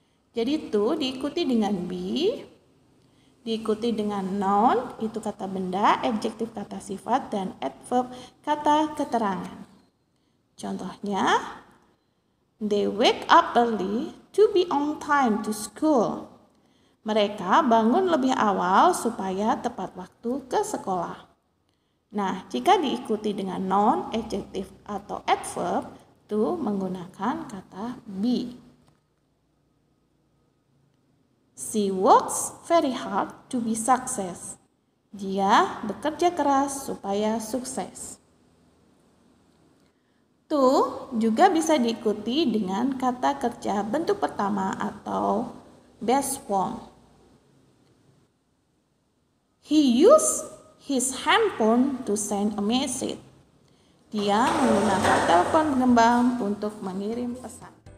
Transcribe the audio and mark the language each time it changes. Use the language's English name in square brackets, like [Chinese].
[Indonesian] Jadi to diikuti dengan be, diikuti dengan noun, itu kata benda, adjective kata sifat, dan adverb kata keterangan. [English] Contohnya, they wake up early to be on time to school. [Indonesian] Mereka bangun lebih awal supaya tepat waktu ke sekolah. Nah, jika diikuti dengan noun, adjective atau adverb, to menggunakan kata be. [English] She works very hard to be success. [Indonesian] Dia bekerja keras supaya sukses. To juga bisa diikuti dengan kata kerja bentuk pertama atau base form. [English] He used his handphone to send a message. [Indonesian] Dia menggunakan telepon genggam untuk mengirim pesan.